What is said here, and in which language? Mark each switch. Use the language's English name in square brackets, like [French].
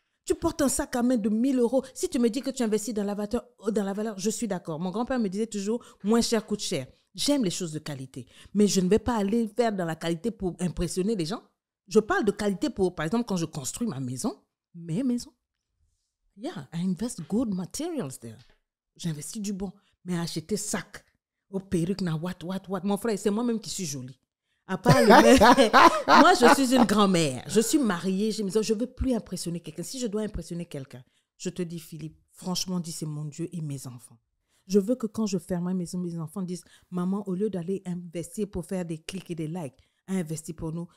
[French] Tu portes un sac à main de 1000 €. Si tu me dis que tu investis dans la valeur, je suis d'accord. Mon grand-père me disait toujours, moins cher coûte cher. J'aime les choses de qualité. Mais je ne vais pas aller faire dans la qualité pour impressionner les gens. Je parle de qualité pour, par exemple, quand je construis mes maisons. [English] Yeah, I invest good materials there. [French] J'investis du bon. Mais acheter sac, perruque, what. Mon frère, c'est moi-même qui suis jolie. À part moi, je suis une grand-mère. Je suis mariée. Je ne veux plus impressionner quelqu'un. Si je dois impressionner quelqu'un, je te dis, Philippe, franchement, dis, c'est mon Dieu et mes enfants. Je veux que quand je ferme ma maison, mes enfants disent, maman, au lieu d'aller investir pour faire des clics et des likes, investis pour nous.